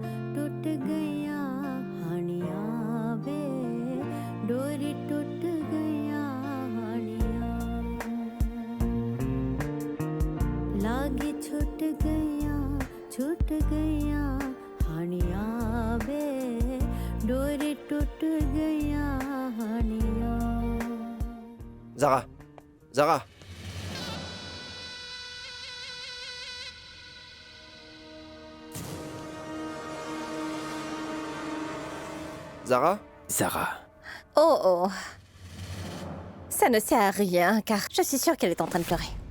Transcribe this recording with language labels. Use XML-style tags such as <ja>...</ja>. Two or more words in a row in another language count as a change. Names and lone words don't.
<pa>ਹਾਣੀਆ ਵੇ ਡੋਰੀ ਟੁੱਟ ਗਿਆ ਹਾਣੀਆ ਲਾਗੀ ਛੁੱਟ ਗਿਆ ਹਾਣੀਆ ਵੇ ਡੋਰੀ ਟੁੱਟ ਗਿਆ ਹਾਣੀਆ</pa> <fr>Zara. Zara. Zara? Zara. Oh oh. Ça ne sert à rien, car je suis sûre qu'elle est en train de pleurer.</fr>